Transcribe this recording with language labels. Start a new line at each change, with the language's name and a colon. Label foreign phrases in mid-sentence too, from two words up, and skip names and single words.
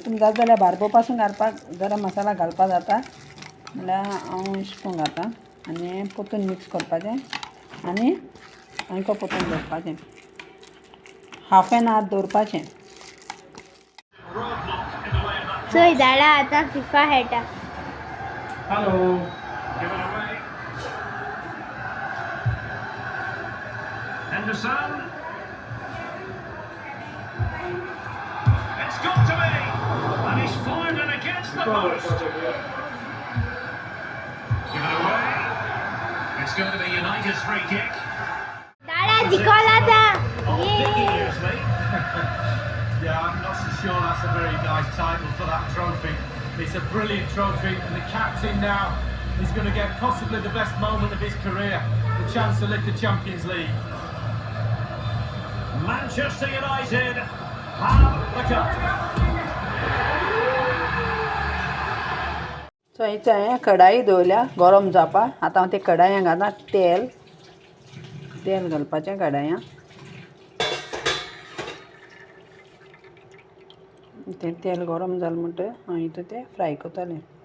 Konkani: तुमी जाता जाल्यार बारबो पासून घालपाक गरम मसाला घालपा जाता, नाल्यार हांव अशें करून घालता. आनी पोतून मिक्स करपाचें आनी आनी परतून दवरपाचें.
English: half an hour
Konkani: दवरपाचें. चोय धाडा आतां फिफा खेळटा.
English: Hello. Give it away. Henderson. It's got to be. And he's fired it against the post. Give it away. It's going to be United's free kick.
Konkani: धाडा जिखला आता.
English: Oh, Vicky hears me. Yeah, I'm not so sure that's a very nice title for that trophy. It's a brilliant trophy, and the captain now is going to get possibly the best moment of his career, the chance to lift the Champions League. Manchester United have the cup.
Konkani: सो हांवें कढाई दवरल्या गरम जावपाक. आतां हांव ते कढायांत घालता तेल घालपाचें कढायांत. तें तेल गरम जालें म्हणटकीर हांव हितून तें फ्राय करतलें.